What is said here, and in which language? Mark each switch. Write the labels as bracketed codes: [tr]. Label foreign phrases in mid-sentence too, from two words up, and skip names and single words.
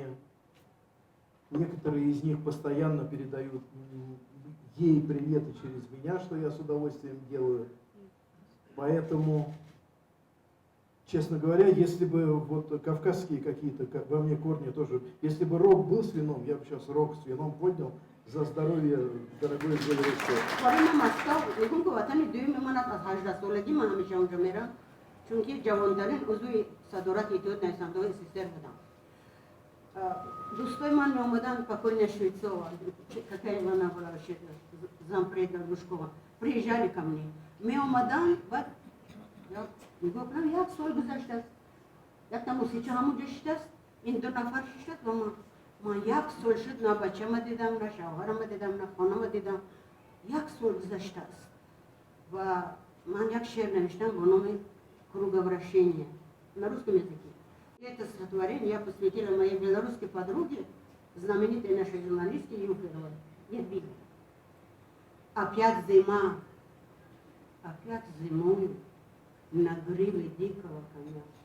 [ru] Некоторые из них постоянно передают ей приветы через меня, что я с удовольствием делаю. Поэтому, честно говоря, если бы вот кавказские какие-то, как во мне корни тоже, если бы рог был с вином, я бы сейчас рог с вином поднял за здоровье дорогой Гуль Рухсор. [fa] چونکه جوانترین عضوی صدارت اتحاد نویسنده‌های سیستر بودم. دوستای من می اومدن [ru] покойная Швецова, какая она была вообще зампред Лужкова, приезжали ко мне. [fa] Ми اومدن و میگفتم یک سال گذشته است، یک تا موسیقی همونجا شده است، این دو نفر شده است و من یک سال شد نه بچه‌م دیدم، نه شوهرم دیدم، نه خانم دیدم. یک سال گذشته است و من یک شعر نوشتم با نام [ru] круговращение на русском языке. И это стихотворение я посвятила моей белорусской подруге, знаменитой нашей журналистке Юферовой, Едвиге. Опять зима, опять зимою на гриве дикого коня.